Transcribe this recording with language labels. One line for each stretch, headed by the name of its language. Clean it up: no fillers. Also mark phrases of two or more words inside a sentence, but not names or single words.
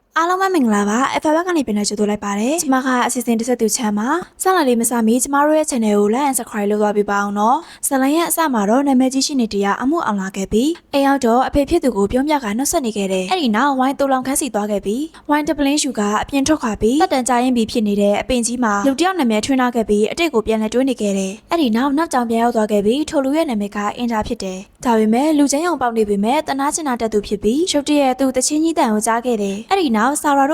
Burmese: အားလုံးပဲမင်္ဂလာပါ FB ကနေပြန်လည်ကြိုဆိုလိုက်ပါတယ်ကျွန်မကအစီအစဉ်တစ်ဆက်သူချမ်းပါဆက်လာလေးမစမီကျမတို့ရဲ့ channel ကို
English: like and subscribe
Burmese: လုပ်သွားပေးပါအောင်နော်ဇလန်ရဲ့အစမှာတော့နာမည်ကြီးရှိနေတရားအမှုအောင်လာခဲ့ပြီးအိမ်ရောက်တော့အဖေဖြစ်သူကိုပြောပြကနှုတ်ဆက်နေခဲ့တယ်အဲ့ဒီနောက်ဝိုင်းတူလောင်ခန်းစီသွားခဲ့ပြီးဝိုင်းတပလင်းရှူကအပြင်ထွက်ခွာပြီးတက်တန်ကြရင်ပြီး ဖြစ်နေတဲ့အပင်ကြီးမှာလူတယောက်နာမည်ထွန်းလာခဲ့ပြီးအတိတ်ကိုပြန်လဲတွေးနေခဲ့တယ်အဲ့ဒီနောက်ကြောင်ပြန်ရောက်သွားခဲ့ပြီးထိုလူရဲ့နာမည်ကအင်တာဖြစ်တယ်ဒါပေမဲ့လူချင်းရုံပေါက်နေပေမဲ့တနာချင်တာတက်သူဖြစ်ပြီးရုတ်တရက်သူတချင်းကြီးတန်ကိုကြားခဲ့တယ်အဲ့ဒီနောက်ဆာရာ